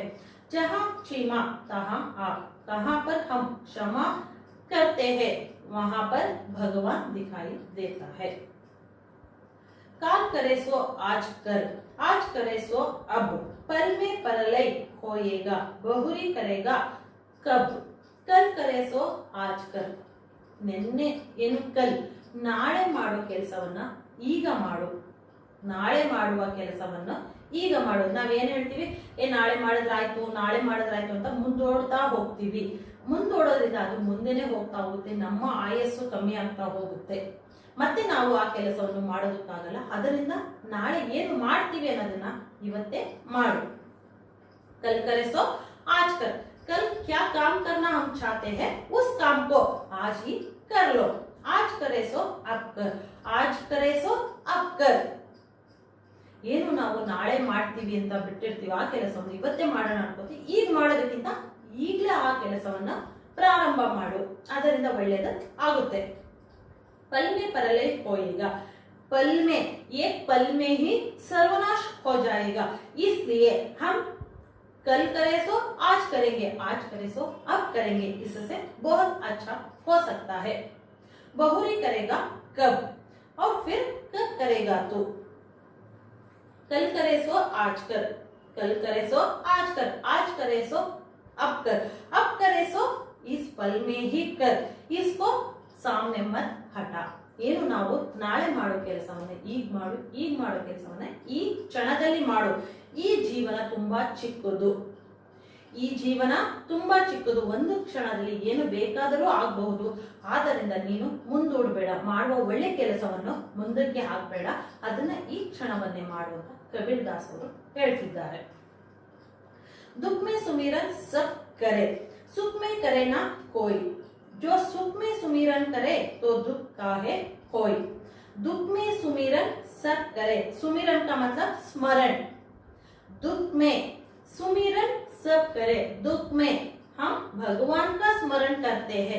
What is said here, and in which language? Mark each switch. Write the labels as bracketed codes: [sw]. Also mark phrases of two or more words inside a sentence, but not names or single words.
[hi] जहाँ क्षमा तहाँ आप, कहाँ पर हम क्षमा करते हैं वहां पर भगवान दिखाई देता है. काल करे सो आज कर, आज करे सो अब, पल में परलय होएगा, बहुरी करेगा कब, कल करे सो आज कर. [kn] ನಿನ್ನೆ ಏನು ಕಲ್, ನಾಳೆ ಮಾಡೋ ಕೆಲಸವನ್ನ ಈಗ ಮಾಡು, ನಾಳೆ ಮಾಡುವ ಕೆಲಸವನ್ನ ಈಗ ಮಾಡು. ನಾವೇನ್ ಹೇಳ್ತೀವಿ, ನಾಳೆ ಮಾಡಿದ್ರಾಯ್ತು ನಾಳೆ ಮಾಡಿದ್ರಾಯ್ತು ಅಂತ ಮುಂದೋಡ್ತಾ ಹೋಗ್ತೀವಿ. ಮುಂದೋಡೋದ್ರಿಂದ ಅದು ಮುಂದೆನೆ ಹೋಗ್ತಾ ಹೋಗುತ್ತೆ, ನಮ್ಮ ಆಯಸ್ಸು ಕಮ್ಮಿ ಆಗ್ತಾ ಹೋಗುತ್ತೆ, ಮತ್ತೆ ನಾವು ಆ ಕೆಲಸವನ್ನು ಮಾಡೋದಕ್ಕಾಗಲ್ಲ. ಅದರಿಂದ ನಾಳೆ ಏನು ಮಾಡ್ತೀವಿ ಅನ್ನೋದನ್ನ ಇವತ್ತೇ ಮಾಡು. [hi] ಕಲ್ करे सो आज कर, कल क्या काम करना हम चाहते हैं उस काम को आज ही कर लो. आज करे सो अब कर, आज करे सो अब कर. [kn] ಏನು ನಾವು ನಾಳೆ ಮಾಡ್ತೀವಿ ಅಂತ ಬಿಟ್ಟಿರ್ತೀವಿ ಆ ಕೆಲಸವನ್ನು ಇವತ್ತೇ ಮಾಡೋಣ ಅನ್ಕೋತೀವಿ. ಈಗ ಮಾಡೋದಕ್ಕಿಂತ ಈಗಲೇ ಆ ಕೆಲಸವನ್ನ ಪ್ರಾರಂಭ ಮಾಡು, ಅದರಿಂದ ಒಳ್ಳೇದು ಆಗುತ್ತೆ. [hi] पल में परलय होएगा, पल में, एक पल में ही सर्वनाश हो जाएगा. इसलिए हम कल करे सो आज करेंगे, आज करे सो अब करेंगे, इससे बहुत अच्छा हो सकता है. बहुरी करेगा कब, और फिर कब करेगा तू. कल करे सो आज कर, कल करे सो आज कर, आज करे सो अब कर, अब करे सो इस पल में ही कर. इसको सामने मत ಹಠ. [kn] ಏನು ನಾವು ನಾಳೆ ಮಾಡೋ ಕೆಲಸವನ್ನ ಈಗ ಮಾಡು, ಈಗ ಮಾಡೋ ಕೆಲಸವನ್ನ ಈ ಕ್ಷಣದಲ್ಲಿ ಮಾಡು. ಈ ಜೀವನ ತುಂಬಾ ಚಿಕ್ಕದು, ಈ ಜೀವನ ತುಂಬಾ ಚಿಕ್ಕದು, ಒಂದು ಕ್ಷಣದಲ್ಲಿ ಏನು ಬೇಕಾದರೂ ಆಗಬಹುದು. ಆದ್ದರಿಂದ ನೀನು ಮುಂದೂಡಬೇಡ, ಮಾಡುವ ಒಳ್ಳೆ ಕೆಲಸವನ್ನು ಮುಂದಕ್ಕೆ ಹಾಕಬೇಡ, ಅದನ್ನ ಈ ಕ್ಷಣವನ್ನೇ ಮಾಡುವಂತ ಕಬೀರ್ ದಾಸ್ ಅವರು ಹೇಳ್ತಿದ್ದಾರೆ. [hi] दुख में सुमिरन सब करे, सुख में करे ना कोई, जो सुख में सुमिरन करे तो दुख काहे होय. दुख में सुमिरन सब करे, सुमिरन का मतलब स्मरण. दुख में सुमिरन सब करे, दुख में हम भगवान का स्मरण करते हैं।